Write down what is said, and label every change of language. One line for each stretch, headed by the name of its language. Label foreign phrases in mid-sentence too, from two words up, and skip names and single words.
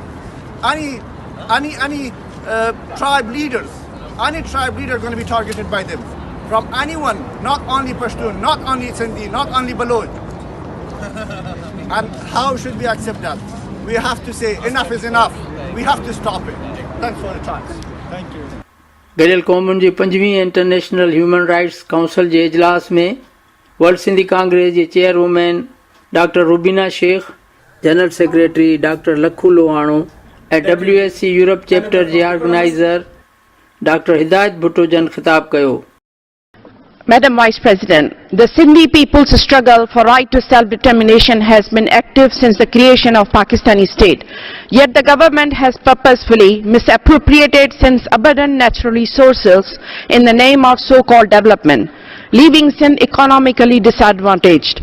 English: Any tribe leaders, any tribe leader going to be targeted by them. From anyone, not only Pashtun, not only Sindhi, not only Baloch. And how should we accept that? We have to say enough is enough. We have to stop it. Thanks for the chance. Thank you.
Sindhi: गडियल क़ौमुनि जी 5वीं इंटरनेशनल ह्यूमन राइट्स काउंसिल जे इजलास में वर्ल्ड सिंधी कांग्रेस जे चेयरवुमेन डॉक्टर रुबीना शेख,
English: General Secretary
Sindhi: डॉक्टर लखू लोहाणो ऐं WSC यूरोप चैप्टर जे ऑर्गेनाइज़र डॉक्टर हिदायत भुट्टो जन ख़िताब कयो।
English: Madam Vice President, the Sindhi people's struggle for right to self-determination has been active since the creation of Pakistani state. Yet the government has purposefully misappropriated Sindh's abundant natural resources in the name of so-called development, leaving Sindh economically disadvantaged.